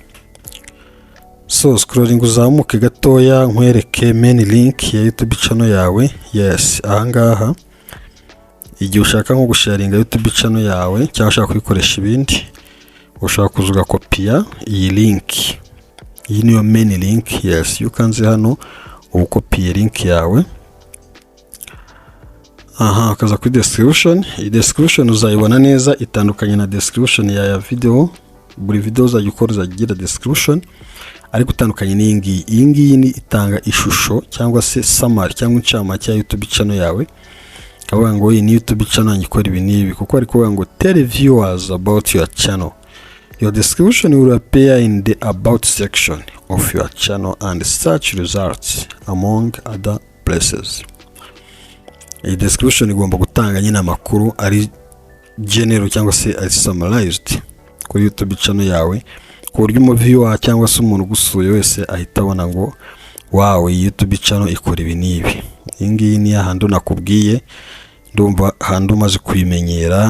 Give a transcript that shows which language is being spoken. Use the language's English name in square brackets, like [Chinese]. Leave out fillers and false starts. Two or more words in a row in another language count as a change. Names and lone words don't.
[English] So scrolling [Kinyarwanda] uzamuke gatoya nkwereke [English] main link [Kinyarwanda] ya YouTube channel yawe. Yes, ahangaha igihe ushaka nko gusharinga YouTube channel yawe cyangwa ushaka kuyikoresha ibindi, ushaka kuzuga kopia iyi link. Iyi niyo [English] main link. Yes, you [Kinyarwanda] kanze hano ukopiye link yawe. Akaza kuri description. Iyi description uzayibona neza, itandukanye na description ya video. Buri video uzajya ukora uzagira description, ariko utandukanye n'iyi ngiyi. Iyi ngiyi ni itanga ishusho cyangwa se summary cyangwa incamake ya YouTube channel yawe. Kavuga ngo iyi ni YouTube channel ngikora ibi n'ibi, kuko ari kuvuga ngo [English] tell viewers about your channel. Your description will appear in the about section of your channel and search results among other places. [Kinyarwanda] Iyi description igomba gutanga nyine amakuru ari general cyangwa se ari summarized kuri YouTube channel yawe, ku buryo umuviewer cyangwa se umuntu gusuye wese ahita abona ngo wow, YouTube channel ikora ibi n'ibi. Iyi ngiyi ni ahandi nakubwiye, ndumva handi umaze kuyimenyera.